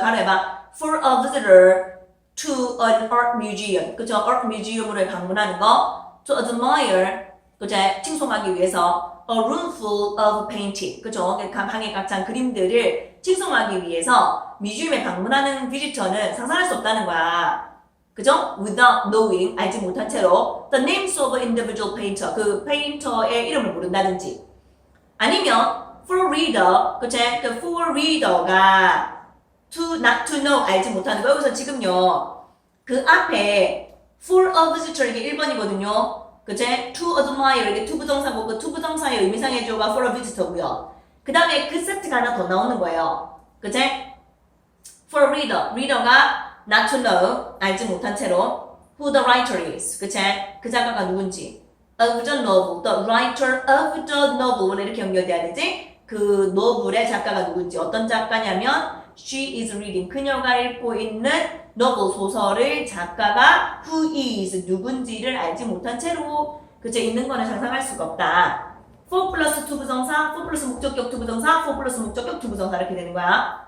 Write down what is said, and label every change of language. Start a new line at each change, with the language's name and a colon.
Korean: 가로 해봐.
English: For a visitor to an art museum.
Korean: 그죠? art museum을 방문하는 거.
English: To admire.
Korean: 그죠? 칭송하기 위해서.
English: A room full of painting.
Korean: 그죠? 방에 각 찬 그림들을 칭송하기 위해서 뮤지엄에 방문하는 비지터는 상상할 수 없다는 거야. 그죠?
English: Without knowing,
Korean: 알지 못한 채로
English: the names of an individual painter,
Korean: 그 페인터의 이름을 모른다든지 아니면
English: for reader,
Korean: 그치? 그 for reader가
English: to not to know,
Korean: 알지 못하는 거. 여기서 지금요 그 앞에 for a visitor 이게 1번이거든요. 그치? to admire 이게 투부정사고 그 투부정사의 의미상의 주어가 for a visitor고요. 그 다음에 그 세트가 하나 더 나오는 거예요. 그치?
English: for a reader, reader가 not to know,
Korean: 알지 못한 채로
English: who the writer is,
Korean: 그치? 그 작가가 누군지
English: of the novel, the writer of the novel
Korean: 원래 이렇게 연결돼야 되지? 그 노블의 작가가 누군지 어떤 작가냐면
English: she is reading,
Korean: 그녀가 읽고 있는 노블 소설을 작가가
English: who is,
Korean: 누군지를 알지 못한 채로 그치? 있는 거는 상상할 수가 없다. for 플러스 투부정사, for 플러스 목적격 투부정사, for 플러스 목적격 투부정사 이렇게 되는 거야.